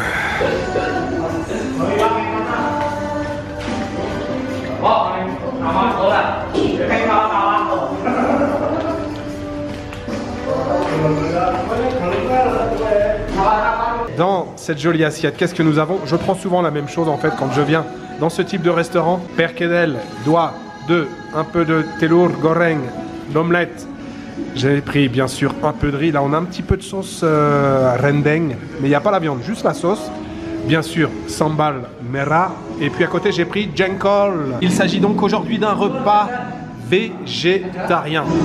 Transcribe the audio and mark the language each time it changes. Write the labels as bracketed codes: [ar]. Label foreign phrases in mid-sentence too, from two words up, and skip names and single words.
[fr] Dans cette jolie assiette, qu'est-ce que nous avons? Je prends souvent la même chose en fait quand je viens dans ce type de restaurant. Perkedel, doigt de, un peu de [id] telur goreng, [fr] l'omelette. J'ai pris bien sûr un peu de riz. Là on a un petit peu de sauce rendeng, mais il n'y a pas la viande, juste la sauce. Bien sûr, [id] sambal merah. [fr] Et puis à côté j'ai pris jengkol. Il s'agit donc aujourd'hui d'un repas végétarien.